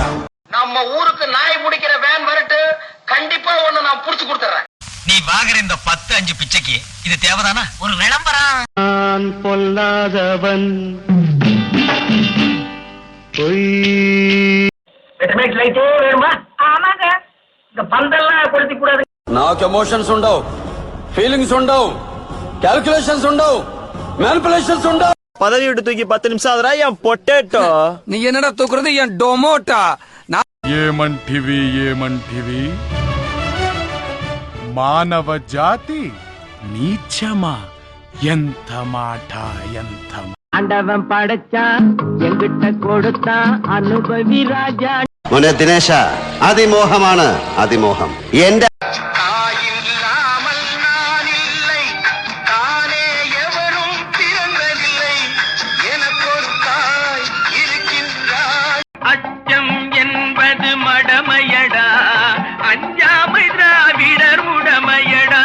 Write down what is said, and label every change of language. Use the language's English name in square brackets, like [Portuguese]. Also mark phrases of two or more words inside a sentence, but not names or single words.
[Tamil] நம்ம ஊருக்கு நாய் பிடிக்கிற வேன் வரட்டு, கண்டிப்பா ஒண்ணு நான் புடிச்சு கொடுத்துறேன். நீ வாங்குற இந்த 10-5 பிச்சைக்கு இது தேவைதானா? ஒரு விளம்பரம். நான் பொல்லாதவன் லைட்டே வேணுமா? ஆமாங்க. இந்த பந்தெல்லாம் கொளுத்தி கூடாது. [Telugu] నాకు ఎమోషన్స్ ఉండవు, ఫీలింగ్స్ ఉండవు, క్యాల్కులేషన్స్ ఉండవు, మ్యానిపులేషన్స్ ఉండవు. [Tamil] பதவி விட்டு தூக்கி 10 நிமிஷம் ஆகுறா என் பொட்டேட்டோ. நீ என்னடா தூக்குறது? என் டொமோட்டா. [Telugu] ఏమంటివి మానవ జాతి నీచమా? ఎంత మాట, ఎంత [Tamil] ஆண்டவன் படைச்சான், எங்கிட்ட கொடுத்தான், அனுபவி ராஜா. [Malayalam] മോനെ ദിനേശ, അതിമോഹമാണ് അതിമോഹം. എന്റെ [Tamil] அச்சம் என்பது மடமையடா, அஞ்சாமை திராவிடர் உடமையடா.